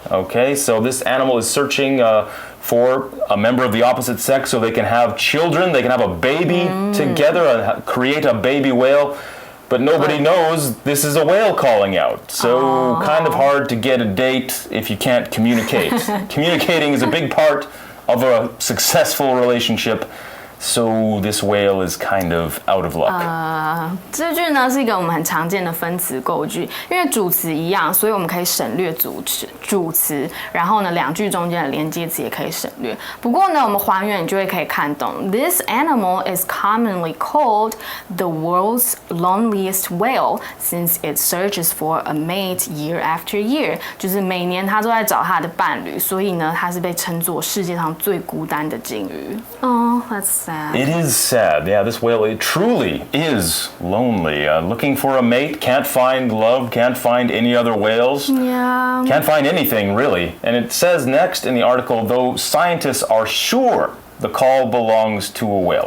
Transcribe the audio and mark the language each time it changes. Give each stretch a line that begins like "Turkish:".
English: Okay, so this animal is searching for a member of the opposite sex so they can have children, they can have a baby together and create a baby whale. But nobody knows this is a whale calling out. So kind of hard to get a date if you can't communicate. Communicating is a big part of a successful relationship. So this whale is kind of out of luck.
Chinese: 这句呢是一个我们很常见的分词构句，因为主词一样，所以我们可以省略主词，然后呢两句中间的连接词也可以省略。不过呢，我们还原你就会可以看懂 ，
English: This animal is commonly called the world's loneliest whale since it searches for a mate year after year，
Chinese: 就是每年它都在找它的伴侣，所以呢，它是被称作世界上最孤单的鲸鱼。
English: That's sad. It is sad. Yeah, this whale, it truly is lonely. Looking for a mate, can't find love, can't find any other whales. Yeah. Can't find anything, really. And it says next in the article, though scientists are sure the call belongs to a whale.